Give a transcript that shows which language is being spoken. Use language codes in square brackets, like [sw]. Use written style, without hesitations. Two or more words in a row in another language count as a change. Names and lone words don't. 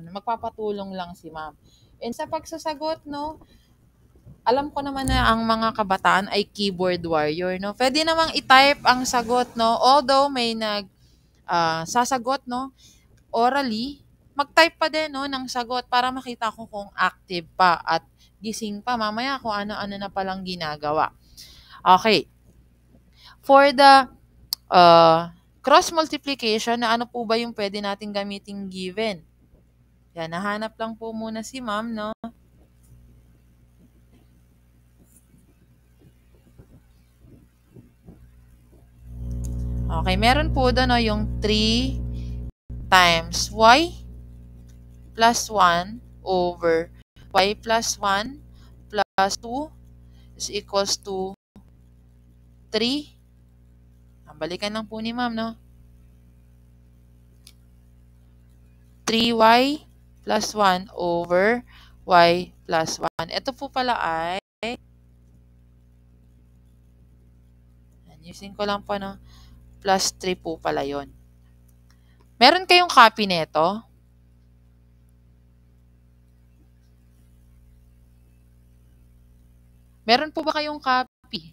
[tl] Magpapatulong lang si ma'am. And sa pagsasagot, no, alam ko naman na ang mga kabataan ay [en] keyboard warrior, [tl] no? Pwede namang i-type ang sagot, no? Although may sasagot, no, orally, mag-type pa din, no, ng sagot para makita ko kung active pa at gising pa mamaya kung ano-ano na palang ginagawa. [en] Okay. For the cross multiplication, [tl] na ano po ba yung pwede nating gamiting given? Yan, nahanap lang po muna si ma'am, no? Okay, meron po doon, no, yung 3 [en] times y plus 1 over y plus 1 plus 2 is equals to [tl] 3. Balikan lang po ni ma'am, no? [en] 3y plus 1 over y plus 1. [tl] Ito po pala ay, using ko lang po, no? Plus 3 po pala yon. Meron kayong copy nito? Meron po ba kayong copy?